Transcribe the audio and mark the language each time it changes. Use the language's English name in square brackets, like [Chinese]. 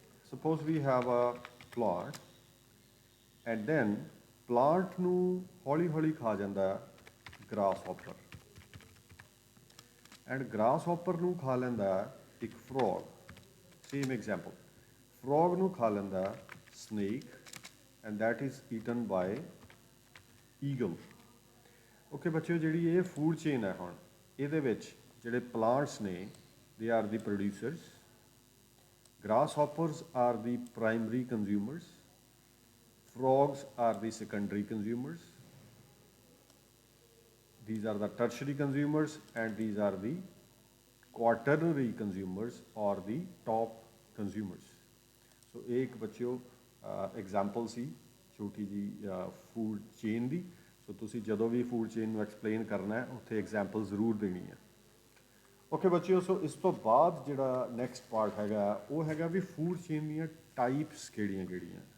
[English] suppose we have a plant and then [Punjabi] plant ਨੂੰ ਹੌਲੀ ਹੌਲੀ ਖਾ ਜਾਂਦਾ grass hopper, and grass hopper ਨੂੰ ਖਾ ਲੈਂਦਾ ਇੱਕ ਫਰੋਗ। ਸੇਮ ਐਗਜ਼ਾਮਪਲ, ਫਰੋਗ ਨੂੰ ਖਾ ਲੈਂਦਾ snake [English] And that is eaten by eagle. [Punjabi] Okay ਬੱਚਿਓ, ਜਿਹੜੀ ਇਹ ਫੂਡ ਚੇਨ ਹੈ, ਹੁਣ ਇਹਦੇ ਵਿੱਚ ਜਿਹੜੇ ਪਲਾਂਟਸ ਨੇ [English] They are the producers, grasshoppers are the primary consumers, frogs are the secondary consumers, these are the tertiary consumers, and these are the quaternary consumers or the top consumers. [Punjabi] So ਇਹ ਇੱਕ ਬੱਚਿਓ example ਸੀ ਛੋਟੀ ਜੀ food chain ਦੀ। ਸੋ ਤੁਸੀਂ ਜਦੋਂ ਵੀ food chain ਨੂੰ explain ਕਰਨਾ ਹੈ ਉੱਥੇ ਐਗਜ਼ਾਮਪਲ ਜ਼ਰੂਰ ਦੇਣੀ ਹੈ। ਓਕੇ ਬੱਚਿਓ, ਸੋ ਇਸ ਤੋਂ ਬਾਅਦ ਜਿਹੜਾ ਨੈਕਸਟ ਪਾਰਟ ਹੈਗਾ ਉਹ ਹੈਗਾ ਵੀ ਫੂਡ ਚੇਨ ਦੀਆਂ ਟਾਈਪਸ ਕਿਹੜੀਆਂ ਕਿਹੜੀਆਂ।